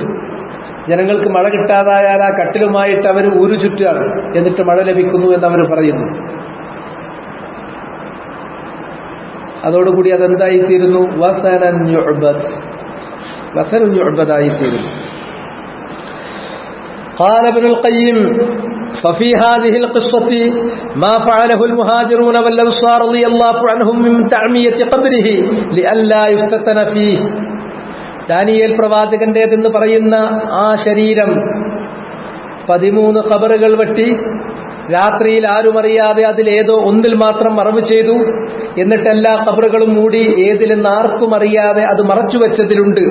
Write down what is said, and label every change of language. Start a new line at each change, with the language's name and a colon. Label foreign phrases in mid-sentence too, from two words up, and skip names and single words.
Malayalam: ജനങ്ങൾക്ക് മഴ കിട്ടാതായാൽ ആ കട്ടിലുമായിട്ട് അവർ ഊരു ചുറ്റുകയാണ്, എന്നിട്ട് മഴ ലഭിക്കുന്നു എന്നവർ പറയുന്നു. അതോടുകൂടി അതെന്തായിത്തീരുന്നു? വസനൻ യുഅബദായിത്തീരുന്നു.
Arabic: قال ابن القيم ففي هذه القصة ما فعله المهاجرون والأنصار رضي الله عنهم من تعمية قبره لئلا يفتتن فيه.
Malayalam: ദാനിയേൽ പ്രവാചകന്റേതെന്ന് പറയുന്ന ആ ശരീരം 13 ഖബറുകൾ വെട്ടി രാത്രിയിൽ ആരും അറിയാതെ അതിലേതോ ഒന്നിൽ മാത്രം മറവ് ചെയ്തു. എന്നിട്ട് എല്ലാ ഖബറുകളും മൂടി ഏതിലെന്ന് ആർക്കും അറിയാതെ അത് മറച്ചു വെച്ചതിലുണ്ട്.